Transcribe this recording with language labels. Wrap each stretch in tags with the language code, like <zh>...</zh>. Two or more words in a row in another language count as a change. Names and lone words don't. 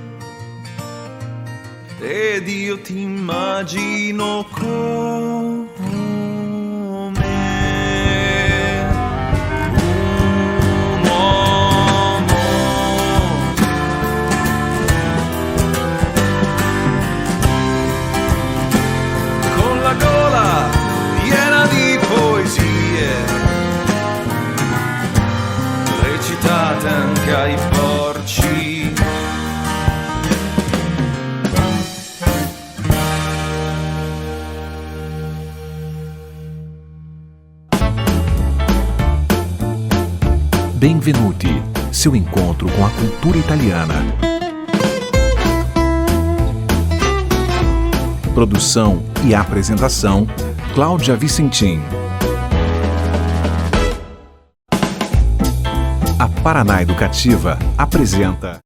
<it>ed io ti immagino come un uomo con la gola piena di poesie recitate anche ai porci. Benvenuti,</it> <pt>seu encontro com a cultura italiana. Produção e apresentação, Cláudia Vicentim. A Paraná Educativa apresenta</pt>